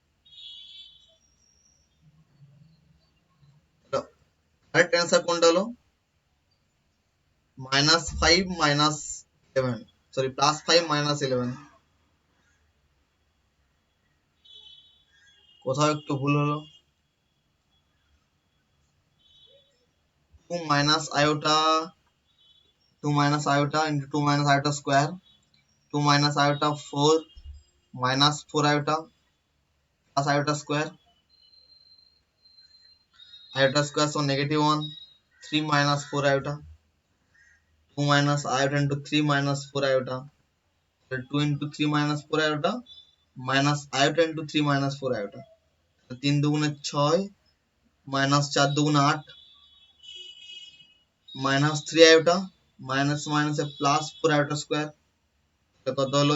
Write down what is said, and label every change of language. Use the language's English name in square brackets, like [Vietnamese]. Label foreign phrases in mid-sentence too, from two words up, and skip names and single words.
[English] correct answer [Bangla] কোনটা হলো? [English] minus 5 minus 11, sorry plus 5 minus 11. [Bangla] কোথাও একটু ভুল হলো। [English] 2 minus iota, 2 minus iota into 2 minus iota square, 2 minus iota 4 minus 4 iota plus iota square, iota square so negative 1, 3 minus 4 iota, 2 minus iota into 3 minus 4 iota, 2 into 3 minus 4 iota minus iota into 3 minus 4 iota, 3 দুগুণে 6 minus 4 দুগুণে 8 minus 3 iota minus minus a plus 4 iota square, [Bangla] কত হলো?